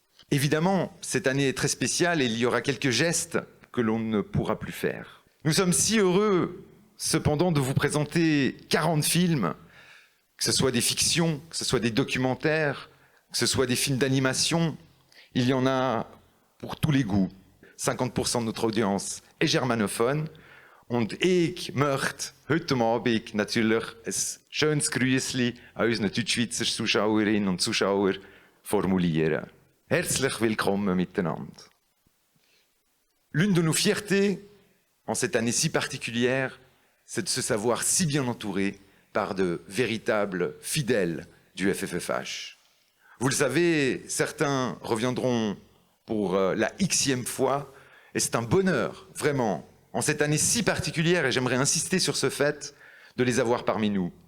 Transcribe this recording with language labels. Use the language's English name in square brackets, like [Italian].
[French] Évidemment, cette année est très spéciale et il y aura quelques gestes que l'on ne pourra plus faire. Nous sommes si heureux cependant de vous présenter 40 films, que ce soit des fictions, que ce soit des documentaires, que ce soit des films d'animation. Il y en a pour tous les goûts. 50% de notre audience est germanophone. [German] Und ich möchte heute Abend natürlich ein schönes Grüßli an unsere Deutschschweizer Zuschauerinnen und Zuschauer formulieren. Herzlich willkommen miteinander. [French] L'une de nos fiertés, en cette année si particulière, c'est de se savoir si bien entouré par de véritables fidèles du FFFH. Vous le savez, certains reviendront pour la Xème fois, et c'est un bonheur, vraiment, en cette année si particulière, et j'aimerais insister sur ce fait, de les avoir parmi nous.